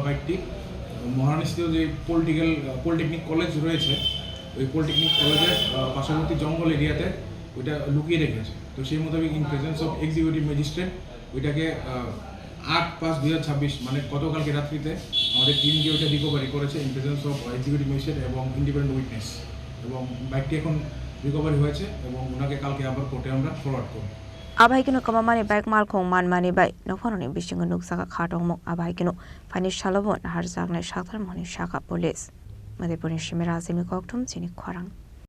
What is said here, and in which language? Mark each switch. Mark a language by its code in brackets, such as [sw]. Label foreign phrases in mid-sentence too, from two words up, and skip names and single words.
[bn] বাইকটি মহারানীস্থিত যে পলিটেকনিক কলেজ রয়েছে ওই পলিটেকনিক কলেজের পার্শ্ববর্তী জঙ্গল এরিয়াতে ওইটা লুকিয়ে রেখেছে তো সেই মোতাবেক [en] in presence of executive magistrate [bn] ওইটাকে 8/5/2026 মানে গতকালকে রাত্রিতে আমাদের টিম গিয়ে ওইটা রিকভারি করেছে [en] in presence of executive magistrate [bn] এবং [en] independent witness [bn] এবং বাইকটি এখন রিকভারি হয়েছে এবং ওনাকে কালকে আবার কোর্টে আমরা ফরওয়ার্ড করব [trp] Abaikino kamamani bike malkong manmani bai nokhanoni bishingo nuksaka khatongmo abaikino fani shalobon harjaknai shakthar moni shaka police Madhepuri Shimira Zimi Koktum Chini Khwarang